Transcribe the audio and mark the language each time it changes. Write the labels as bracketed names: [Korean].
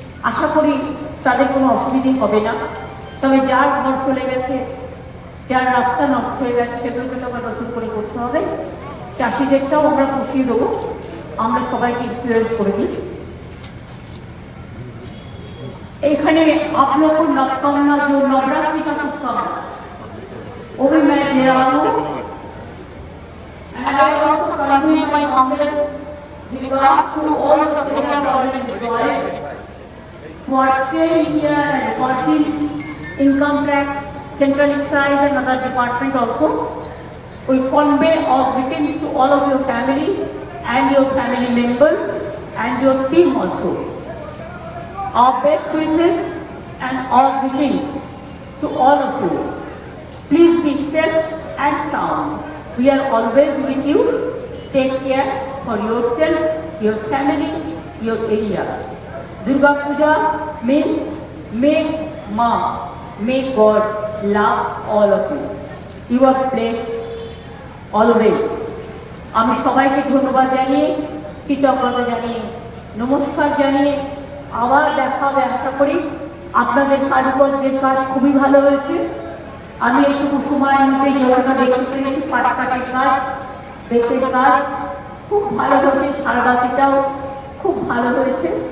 [Bangla] আশা করি তাদের কোনো অসুবিধে হবে না। তবে যার ঘর চলে গেছে, যার রাস্তা নষ্ট হয়ে গেছে, সেগুলোকে তো আবার নতুন করে করতে হবে। চাষিদেরটাও আমরা পুষিয়ে দেবো, আমরা সবাইকে ইনফ্লুয়েন্স করে দিই। এখানে [Hindi] आप लोग को नवकामना जो नवरात्रि का शुभकामना वो भी मैं दे रहा हूँ। [English] And I also convey my humble regards to all the central government employees who are staying here and working income tax, central excise and other department also. We convey our greetings to all of your family and your family members and your team also. Our best wishes and our greetings to all of you. Please be safe and sound. We are always with you. Take care for yourself, your family, your area. Durga Puja means may Ma, may God love all of you. You are blessed always. [Bangla] আমি সবাইকে ধন্যবাদ জানিয়ে, কৃতজ্ঞতা জানিয়ে, নমস্কার জানিয়ে আবার দেখা হবে আশা করি। আপনাদের কারুকার্যের কাজ খুবই ভালো হয়েছে। আমি একটু সময়ের মধ্যে যতটা দেখতে পেরেছি পাটকাঠির কাজ, বেতের কাজ খুব ভালো হয়েছে, সারবাতিটাও খুব ভালো হয়েছে।